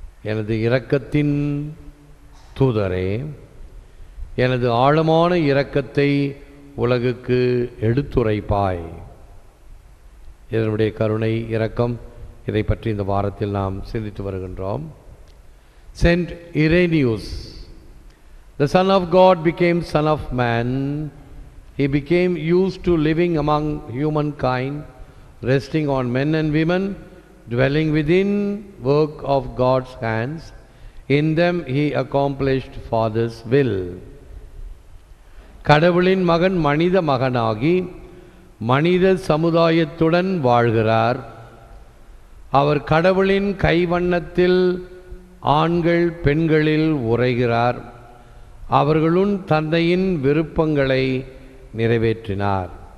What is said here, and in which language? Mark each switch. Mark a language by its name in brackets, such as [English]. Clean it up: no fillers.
[Tamil] எனது இரக்கத்தின் தூதரே, எனது ஆழமான இரக்கத்தை உலகுக்கு எடுத்துரைப்பாய். இதனுடைய கருணை இரக்கம், இதை பற்றி இந்த வாரத்தில் நாம் சிந்தித்து வருகின்றோம். [English] Saint Irenaeus, the Son of God became Son of Man. He became used to living among humankind, resting on men and women, dwelling within work of God's hands. In them he accomplished Father's will. [Tamil] கடவுளின் மகன் மனித மகனாகி மனித சமுதாயத்துடன் வாழ்கிறார். அவர் கடவுளின் கைவண்ணத்தில் ஆண்கள் பெண்களில் உறைகிறார். அவர்களும் தந்தையின் விருப்பங்களை நிறைவேற்றினார்.